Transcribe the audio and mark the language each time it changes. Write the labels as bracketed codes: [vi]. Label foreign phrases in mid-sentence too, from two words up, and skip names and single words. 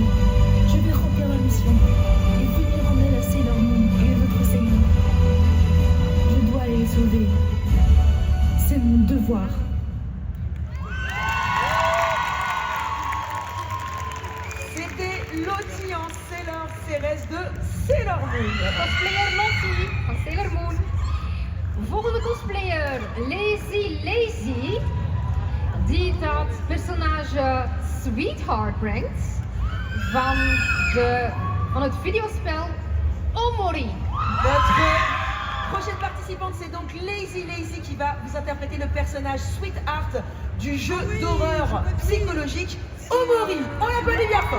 [fr] Je vais remplir la mission et venir en aide à Sailor Moon et les autres Sailors. Je dois aller les sauver. C'est mon devoir. C'était Lottie en Sailor Ceres de Sailor Moon. [nl] Cosplayer Lottie van Sailor Moon. Volgende cosplayer, Lazy, die dat personage Sweetheart brengt van het videospel Omori. [fr] Notre prochaine participante, c'est donc Lazy qui va vous interpréter le personnage Sweetheart du jeu d'horreur psychologique Omori. On l'applaudit bien fort.